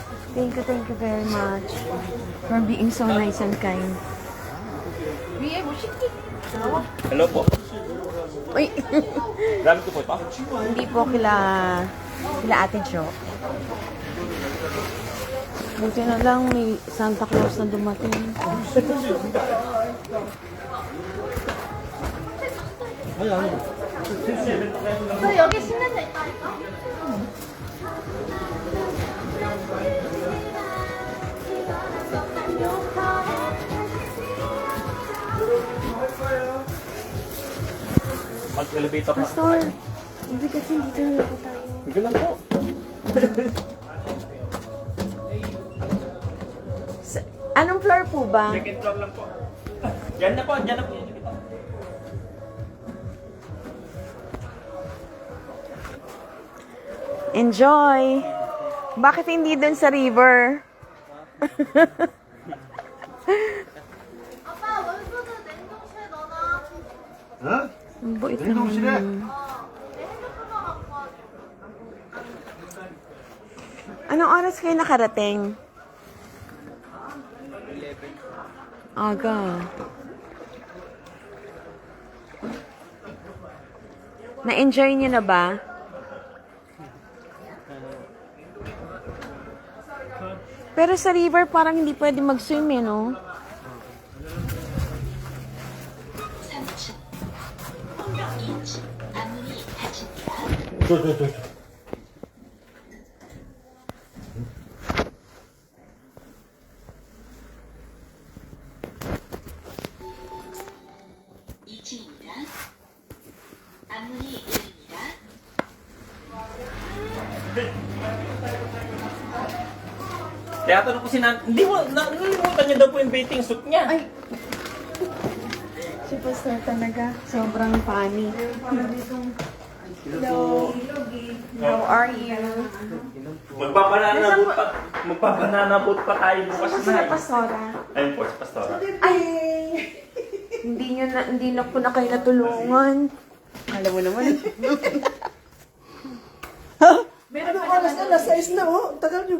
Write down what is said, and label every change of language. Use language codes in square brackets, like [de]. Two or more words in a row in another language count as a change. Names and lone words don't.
[en] Thank you very much for being so nice and kind. [tl] Hello po. Uy, Gamit ko po ito. hindi po kila Ate Jo. Buti na lang may Santa Claus na dumating. [ko] 여기 신는데 있다니까? [tl] Mag-elevator na. Pastor, hindi kasi dito na po tayo. Hindi lang po. Anong floor po ba? [en] Second floor [tl] lang po. Yan na po, dyan na po. [en] Enjoy! [tl] Bakit hindi dun sa river? [ko] 아빠 원소드 냉동실에 넣어놔. 어? [tl] Ang buit [ko] 냉동실에? [tl] naman. [ko] 내 핸드폰만 갖고 와. [tl] Anong oras kayo nakarating? Aga. Na-enjoy niyo na ba? Pero sa river parang hindi pwede mag-swim eh, no? [ko] 저. 이층입니다. 앞문이 열립니다. [tl] Kaya tanong ko si Nan, hindi mo, nalimutan niya daw po yung bathing suit niya. Ay! Si Pastor talaga. Sobrang funny. Hello. [en] How are you? [tl] Magpapananabot pa tayo bukas Saan na. sila Pastora? Ayun po, si Pastora. Ay! Hindi na po na kayo natulungan. Alam mo naman. Ano oras na? Nasa 6 na oh. Tagal nyo ba?